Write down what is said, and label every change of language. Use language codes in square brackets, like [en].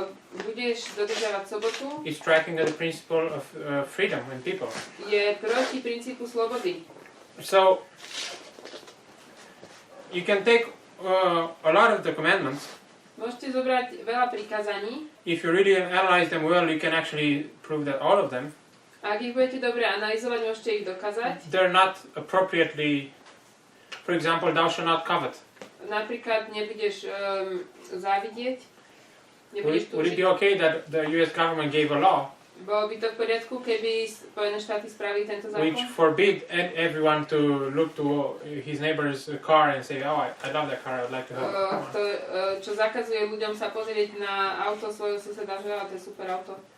[sk] Budeš dodržiavať sobotu. [en] Is striking at the principle of freedom in people. [sk] Je proti princípu slobody. [en] So you can take a lot of the commandments. [sk] Môžete zobrať veľa prikázaní. [en] If you really analyze them well, you can actually prove that all of them. [sk] Ak ich budete dobre analyzovať, môžete ich dokázať. [en] They're not appropriately. For example, thou shalt not covet. [sk] Napríklad nebudeš závidieť. [en] Would it be okay that the US government gave a law [sk] Bolo by to v poriadku, keby Spojené štáty spravili tento [en] which [sk] zákon? [en] forbid everyone to look to his neighbor's car and say, oh, I love that car, I would like to have it. [sk] Čo zakazuje ľuďom sa pozrieť na auto svojho suseda, že to je super auto.